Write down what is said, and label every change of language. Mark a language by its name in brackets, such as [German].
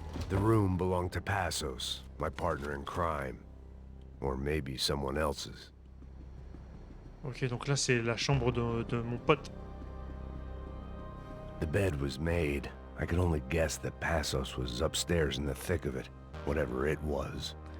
[English] The room belonged to Passos, my partner in crime. Or maybe someone else's. [French] Ok, donc là c'est la chambre de mon pote. [English] The bed was made. I could only guess that Passos was upstairs in the thick of it, whatever it was.